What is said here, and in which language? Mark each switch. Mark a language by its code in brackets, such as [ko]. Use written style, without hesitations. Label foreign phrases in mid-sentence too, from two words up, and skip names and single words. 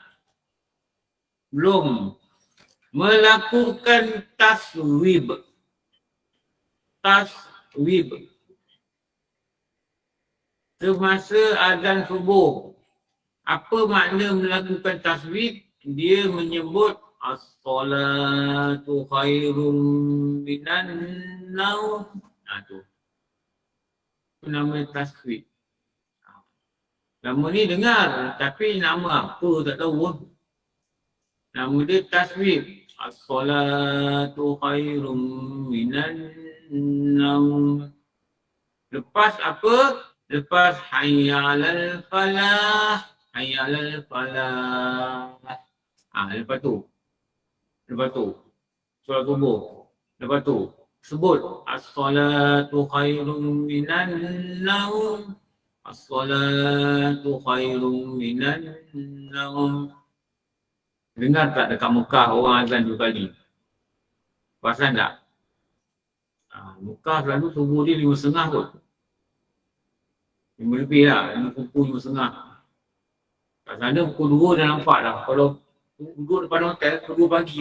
[ms] Belum. Melakukan taswib. Taswib. Semasa azan subuh. Apa makna melakukan taswib? Dia menyebut [ar] الصلاة خير من النوم. [ms] Tu. Itu nama taswib. Nama ni dengar, tapi nama apa tak tahu. Nama dia taswib. [ar] الصلاة خير من النوم. [ms] Lepas apa? Lepas [ar] حي على الفلاح. حي على الفلاح. [ms] Lepas tu. Solat subuh. Lepas tu. Sebut. [ar] الصلاة خير من النوم. الصلاة خير من النوم. [ms] Dengar tak dekat Mekah orang azan 2 kali? Perasan tak? Mekah selalu subuh dia 5.30 kot. 5 lebih lah, 5 pukul 5.30. Kat sana pukul 2 dah nampak dah. Kalau duduk depan hotel, pukul 2 pagi tu.